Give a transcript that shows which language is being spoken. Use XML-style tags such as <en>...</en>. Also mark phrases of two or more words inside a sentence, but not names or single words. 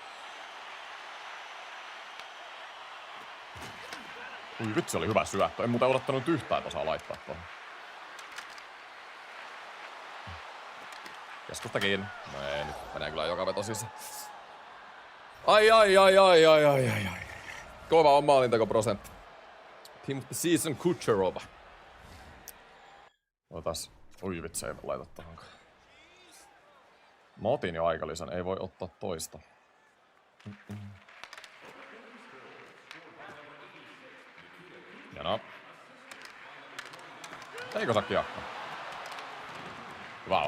<fi>Ui vitsi, oli hyvä syöttö. En muuten odottanut yhtään, että osaa laittaa tuohon. Keskusta kiinni. No ei, nyt menee kyllä joka veto sisään. Ai. Kova on maalintekoprosentti.</fi> <en>Team of the season Kucherova.</en> <fi>Otas. Ui vitsi, ei laita tohonkaan. Mä otin jo aikalisän, ei voi ottaa toista. Hienoa. Eikö saa kiekkoa? Vau.</fi>